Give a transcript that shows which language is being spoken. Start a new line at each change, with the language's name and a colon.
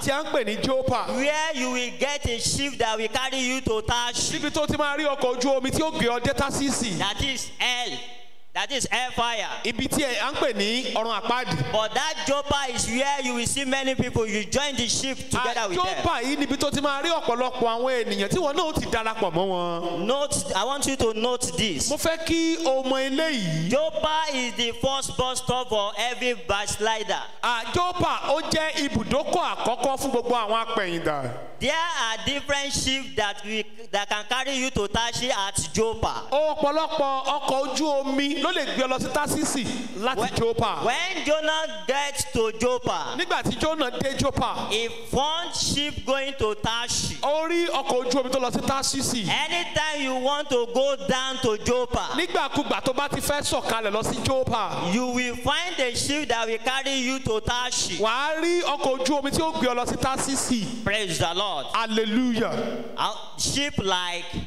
Yoruba: tí a ń pè ní Jópa.
English: where you will get a ship that will carry you to Tarshish.
Yoruba: Níbi tó ti máa rí ọkọ̀ ojú omi tí ó gbé ọ dé Tásísì.
English: That is hell. That is hellfire.
Yoruba: Ibi tí a ń pè ní ọ̀run àpáàdì.
English: But that Joppa is where you will see many people. You join the ship together with them.
Yoruba: Jópa yìí níbi tó ti máa rí ọ̀pọ̀lọpọ̀ àwọn ènìyàn tí wọn náà ti darapọ̀ mọ́ wọn.
English: Note, I want you to note this.
Yoruba: Mo fẹ́ kí o mọ eléyìí.
English: Joppa is the first bus stop for every backslider.
Yoruba: Jópa ó jẹ́ ibùdókọ̀ àkọ́kọ́ fún gbogbo àwọn apẹ̀yìndà.
English: There are different ships that can carry you to Tarshish at Joppa.
Yoruba: Ọ̀pọ̀lọpọ̀ ọkọ̀ ojú omi ló lè gbé ọ lọ sí Tásísì láti Jópa.
English: When Jonah gets to Joppa,
Yoruba: Nígbà tí Jónà dé Jópa,
English: he found ship going to Tarshish.
Yoruba: ó rí ọkọ̀ ojú omi tó lọ sí Tásísì.
English: Anytime you want to go down to Joppa,
Yoruba: Nígbàkúgbà tó bá ti fẹ́ sọ̀kalẹ̀ lọ sí Jópa,
English: you will find a ship that will carry you to Tarshish.
Yoruba: wàá rí ọkọ̀ ojú omi tí ó gbé ọ lọ sí Tásísì.
English: Praise the Lord. Hallelujah. Ship like,